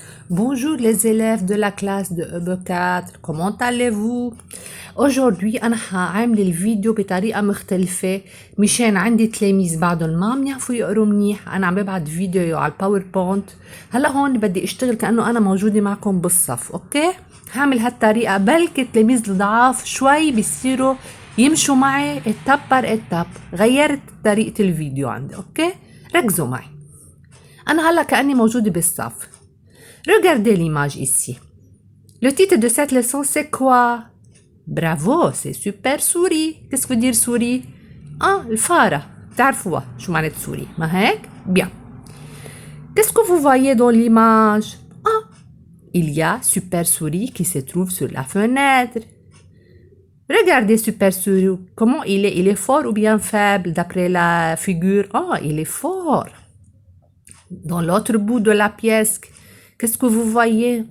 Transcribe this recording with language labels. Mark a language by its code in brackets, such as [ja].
[fr] Bonjour les élèves de la classe de EB4, comment allez-vous? Aujourd'hui [ar] أنا هعمل الفيديو بطريقة مختلفة مشان عندي تلاميذ بعضهم ما عم يعرفوا يقروا منيح. أنا عم ببعت فيديو على الباوربوينت. هلا هون بدي اشتغل كأنه أنا موجودة معكم بالصف، أوكي؟ هعمل هالطريقة بلكي التلاميذ الضعاف شوي بيصيروا يمشوا معي [fr] étape par étape. [ar] غيرت طريقة الفيديو عندي، أوكي؟ ركزوا معي. أنا هلا كأني موجودة بالصف. [fr] Regardez l'image ici. Le titre de cette leçon, c'est quoi? Bravo, c'est super souris. Qu'est-ce que veut dire souris? [ar] Ah, الفارة. تعرفوها شو معنات souris, ما هيك? [fr] Bien. Qu'est-ce que vous voyez dans l'image? Ah, il y a super souris qui se trouve sur la fenêtre. Regardez super souris. Comment il est? Il est fort ou bien faible d'après la figure? Ah, il est fort. Dans l'autre bout de la pièce, qu'est-ce que vous voyez?